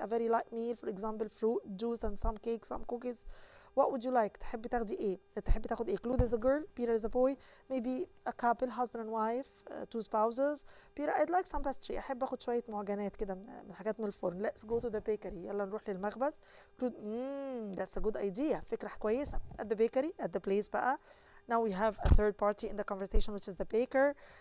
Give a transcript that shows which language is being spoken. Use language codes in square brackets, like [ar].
[en] A very light meal, for example, fruit, juice, and some cake, some cookies. What would you like? [ar] تحبي تاخدي إيه؟ تحبي تاخد إيه؟ [en] Claude is a girl. Peter is a boy. Maybe a couple, husband and wife, two spouses. Peter, I'd like some pastry. [ar] أحب أخد شوية معجنات كده من حاجات من الفرن. [en] Let's go to the bakery. [ar] يلا نروح للمخبز. [en] Claude, that's a good idea. [ar] فكرة كويسة. [en] At the bakery, at the place بقى. Now we have a third party in the conversation, which is the baker.